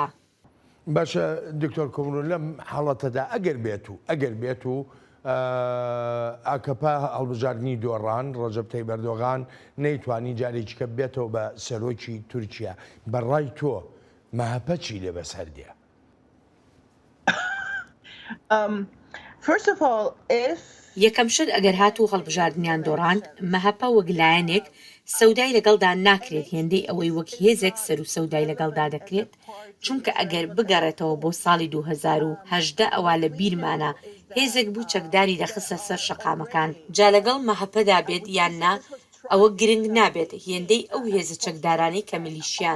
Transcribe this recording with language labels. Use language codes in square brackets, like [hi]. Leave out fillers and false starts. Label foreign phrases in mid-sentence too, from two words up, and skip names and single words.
[ckb] باشە دکتۆر کۆمرۆ لەم حاڵەتەدا ئەگەر بێت و ئاکەپا هەڵبژاردننی دۆڕان ڕەجەب تەیب ئەردۆغان نەیتوانی جارێکیکە بێتەوە بە سەرۆکی تورکیا بەڕای تۆ مەهەپە چی لێ بەسەردێ؟ [en] First of all, if [ckb] یەکەم شت ئەگەر هاتوو هەڵبژاردنیان دۆڕاند مەهەپە وەک لایەنێک سەودای لەگەڵدا ناکرێت هێندەی ئەوەی وەک هێزێک سەر و سەودای لەگەڵدا دەکرێت، چونکە ئەگەر بگەڕێتەوە بۆ ساڵی 2018 ئەوە لە بیرمانە هێزێک بوو چەکداری دەخستە سەر شەقامەکان، جا لەگەڵ مەهەپەدا بێت یان نا ئەوە گرنگ نابێت هێندەی ئەو هێزە چەکدارانەی کە میلیشیان.